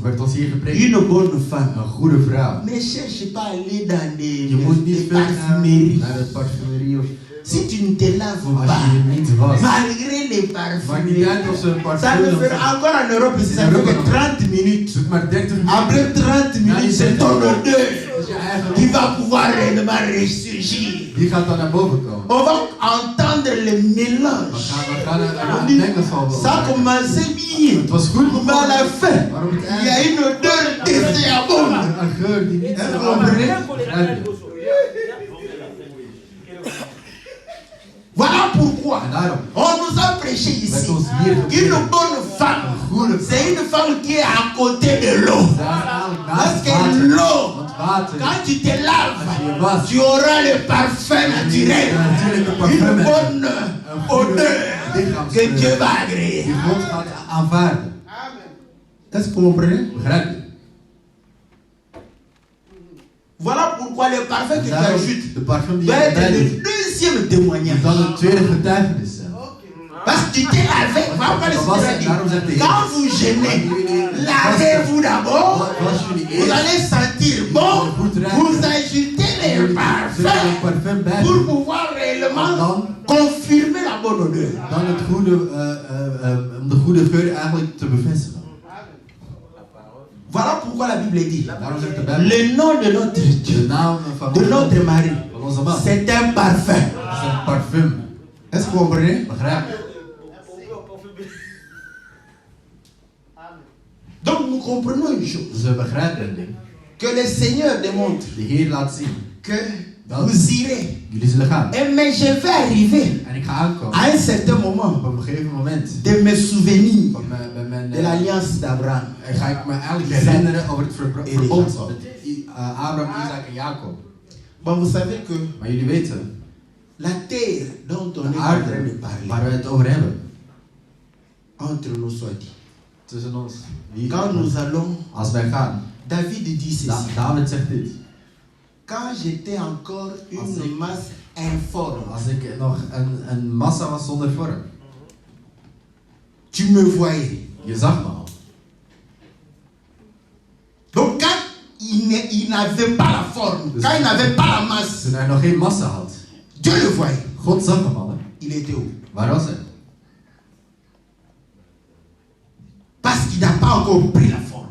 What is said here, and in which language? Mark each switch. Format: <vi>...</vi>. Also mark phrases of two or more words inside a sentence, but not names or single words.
<nl>werd ons hier gepreekt.</nl> <fr>Une bonne femme.</fr> <nl>Een goede vrouw.</nl> <fr>Ne cherche pas à aller dans</fr> <nl>Je moet</nl> <fr>des</fr> <nl>niet veel gaan</nl> <fr>parfumeries.</fr> <nl>naar de parfumerie of</nl> <fr>Si tu ne te laves</fr> <nl>als</nl> <fr>pas,</fr> <nl>je je niet wast.</nl> <fr>malgré les</fr> <nl>Maakt niet</nl> <fr>parfumeries,</fr> <nl>uit of ze een</nl> <fr>ça parfum ne</fr> <nl>of</nl> <fr>fait encore en Europe ici, ça fait que 30 minutes.</fr> <nl>zoek maar 30 minuten.</nl> <fr>Après 30 minutes, c'est ton odeur</fr> <nl>Dat is je eigen</nl> <fr>qui va pouvoir réellement ressurgir.</fr> <nl>Die gaat dan naar boven komen.</nl> <fr>On va entendre le mélange.</fr> <nl>We gaan</nl> <fr>On</fr> <nl>een</nl> <fr>dit,</fr> <nl>mengelval</nl> <fr>ça a commencé bien,</fr> <nl>Het was goed</nl> <fr>mais à la fin,</fr> <nl>Waarom het</nl> <fr>il y a une odeur désagréable.</fr> <nl>Een geur die niet</nl> <fr>Est-ce que</fr> <nl>zo</nl> <fr>vous comprenez? Voilà pourquoi</fr> <nl>En daarom,</nl> <fr>on nous a prêché ici qu'une bonne femme, c'est une femme qui est à côté de l'eau. Parce que l'eau,</fr> <nl>Want water,</nl> <fr>quand tu te laves,</fr> <nl>als je je wast,</nl> <fr>tu auras le parfum naturel,</fr> <nl>natuurlijke</nl> <fr>une</fr> <nl>parfum hebt.</nl> <fr>bonne odeur que Dieu va agréer.</fr> <nl>Die God gaat aanvaarden.</nl> <fr>Est-ce que vous comprenez?</fr> <nl>Begrijp je?</nl> <fr>Voilà pourquoi le parfum que tu</fr> <nl>Daarom,</nl> <fr>ajoutes</fr> <nl>de parfum die</nl> <fr>doit</fr> <nl>je</nl> <fr>être</fr> <nl>erbij</nl> <fr>le</fr> <nl>doet,</nl> <fr>deuxième témoignage.</fr> <nl>moet dan een tweede getuigenis zijn.</nl> <fr>Parce que tu t'es lavé. Voilà pourquoi le Seigneur a dit, quand vous gênez, lavez-vous d'abord. Vous allez sentir bon. Vous ajoutez les parfums pour pouvoir réellement confirmer la bonne odeur.</fr> <nl>Dan het goede, om de goede geur eigenlijk te bevestigen.</nl> <fr>Voilà pourquoi la Bible dit,</fr> <nl>Daarom zegt de Bijbel,</nl> <fr>le nom de notre de Dieu,</fr> <nl>naam van</nl> <fr>de notre mari,</fr> <nl>van onze man,</nl> <fr>c'est un parfum.</fr> <nl>is een parfum.</nl> <fr>Est-ce que vous comprenez?</fr> <nl>Begrijp je?</nl> <fr>Donc nous comprenons une chose,</fr> <nl>Dus we begrijpen een ding.</nl> <fr>que le Seigneur démontre</fr> <nl>De Heer laat zien,</nl> <fr>que vous irez.</fr> <nl>jullie zullen gaan.</nl> <fr>Mais je vais arriver</fr> <nl>En ik ga aankomen</nl> <fr>à un certain</fr> <nl>op</nl> <fr>moment</fr> <nl>een gegeven moment.</nl> <fr>de me souvenir</fr> <nl>Van mijn,</nl> <fr>de l'alliance d'Abraham.</fr> <nl>ga ik me eigenlijk herinneren over het En verbond Jacob. met Abraham, Isaac en Jacob.</nl> <fr>Bon, vous savez que</fr> <nl>Maar jullie weten,</nl> <fr>la terre dont on</fr> <nl>de</nl> <fr>est en</fr> <nl>aarde</nl> <fr>train de</fr> <nl>waar</nl> <fr>parler,</fr> <nl>we het over hebben,</nl> <fr>entre nous soit dit,</fr> <nl>tussen ons, wie,</nl> <fr>quand nous allons,</fr> <nl>als wij gaan,</nl> <fr>David dit ceci,</fr> <nl>David zegt dit.</nl> <fr>quand j'étais encore une masse informe,</fr> <nl>Als ik nog een massa was zonder vorm,</nl> <fr>tu me voyais.</fr> <nl>je zag me al.</nl> <fr>Donc quand il n'avait pas la forme, quand il n'avait pas la masse,</fr> <nl>Toen hij nog geen massa had,</nl> <fr>Dieu le voyait.</fr> <nl>God zag hem al. Hè?</nl> <fr>Il était où?</fr> <nl>Waar was hij?</nl> <fr>Parce qu'il n'a pas encore pris la forme.</fr>